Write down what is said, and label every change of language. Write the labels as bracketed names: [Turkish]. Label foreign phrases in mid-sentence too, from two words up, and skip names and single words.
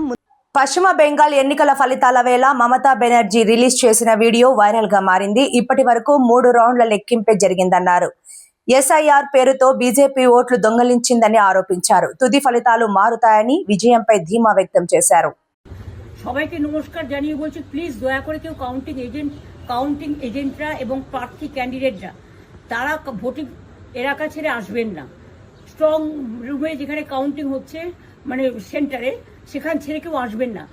[Telugu] పశ్చిమ బెంగాల్ ఎన్నికల ఫలితాల వేళ మమతా బెనర్జీ రిలీజ్ చేసిన వీడియో వైరల్ గా మారింది. ఇప్పటి వరకు 3 రౌండ్ల లెక్కింపే జరిగిందన్నారు. ఎస్ఐఆర్ పేరుతో బీజేపీ ఓట్లు దొంగలించిందని ఆరోపించారు. తుది ఫలితాలు మారుతాయని విజయంపై ధీమా వ్యక్తం చేశారు. [Bangla] সবাইকে নমস্কার জানিয়ে বলছি, প্লিজ দয়া করে কেউ কাউন্টিং এজেন্টরা এবং প্রার্থী ক্যান্ডিডেটরা তারা ভোটিং এলাকা ছেড়ে আসবেন না। স্ট্রং রুমে যেখানে কাউন্টিং হচ্ছে মানে সেন্টারে সেখান ছেড়ে কেউ আসবেন না।